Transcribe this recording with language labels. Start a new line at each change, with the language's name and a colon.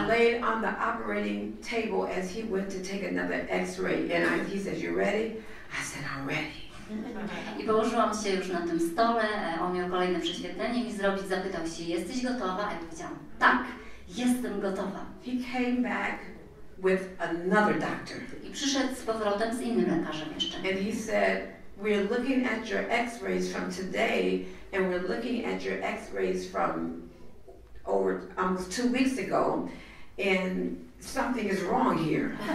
English: And I laid on the operating table as he went to take another X-ray. And he said, "You ready?" I said, "I'm ready."
Polish: I położyłam się już na tym stole, on miał kolejne prześwietlenie mi zrobić, zapytał się, jesteś gotowa? A ja powiedziałam, tak, jestem gotowa.
English: He came back with another doctor.
Polish: I przyszedł z powrotem z innym lekarzem jeszcze.
English: And he said, "We're looking at your X-rays from today, and we're looking at your X-rays from over almost 2 weeks ago, and something is wrong here."